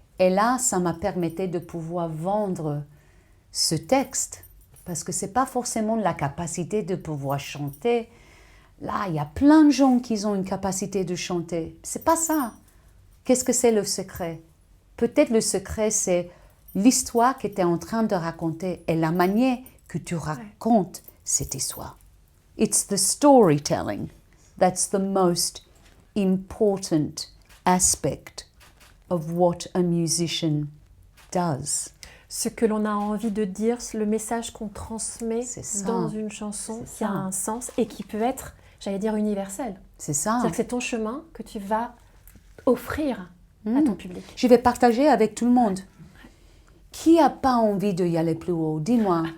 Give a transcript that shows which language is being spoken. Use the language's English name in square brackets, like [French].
[French] Et là, ça m'a permis de pouvoir vendre ce texte, parce que ce n'est pas forcément la capacité de pouvoir chanter. Là, il y a plein de gens qui ont une capacité de chanter. Ce n'est pas ça. Qu'est-ce que c'est le secret? Peut-être le secret, c'est l'histoire que tu es en train de raconter et la manière que tu racontes cette histoire. [English] It's the storytelling that's the most important aspect of what a musician does. [French] Ce que l'on a envie de dire, le message qu'on transmet dans une chanson qui a un sens et qui peut être, j'allais dire, universel. C'est ça. C'est-à-dire que c'est ton chemin que tu vas offrir à ton public. Je vais partager avec tout le monde. Qui n'a pas envie d'y aller plus haut? Dis-moi.